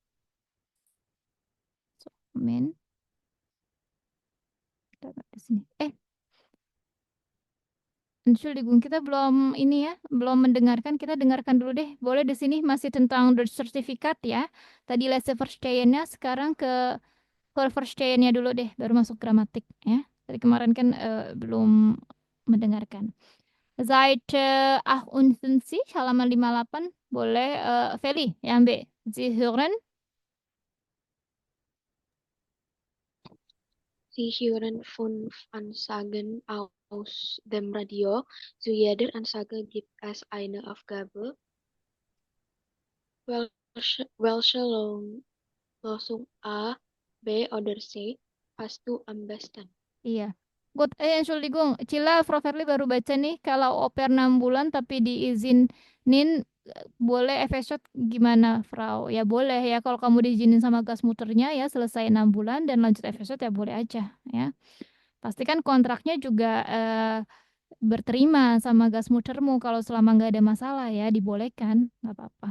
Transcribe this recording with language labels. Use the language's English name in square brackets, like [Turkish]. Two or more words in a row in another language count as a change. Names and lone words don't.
[Indonesian] So, men. Kita lihat di sini. Entschuldigung, kita belum ini ya, belum mendengarkan. Kita dengarkan dulu deh. Boleh di sini masih tentang the sertifikat ya. Tadi [German] lese verstehen-nya, [Indonesian] sekarang ke verstehen-nya dulu deh, baru masuk gramatik ya. Tadi kemarin kan belum mendengarkan. Seite 58, halaman 58, boleh Feli, ya ambil. [German] Sie hören? Sie hören fünf Ansagen aus dem Radio. Zu jeder Ansage gibt es eine Aufgabe. Welche Losung A, B, oder C hast du am besten? [Indonesian] Iya. Good, Entschuldigung, Cila, Prof. Herli baru baca nih, kalau oper 6 bulan tapi diizinin boleh FS gimana, Frau? Ya boleh ya, kalau kamu diizinin sama gas muternya ya selesai 6 bulan dan lanjut FS ya boleh aja ya. Pastikan kontraknya juga berterima sama gas mutermu, kalau selama nggak ada masalah ya dibolehkan, nggak apa-apa.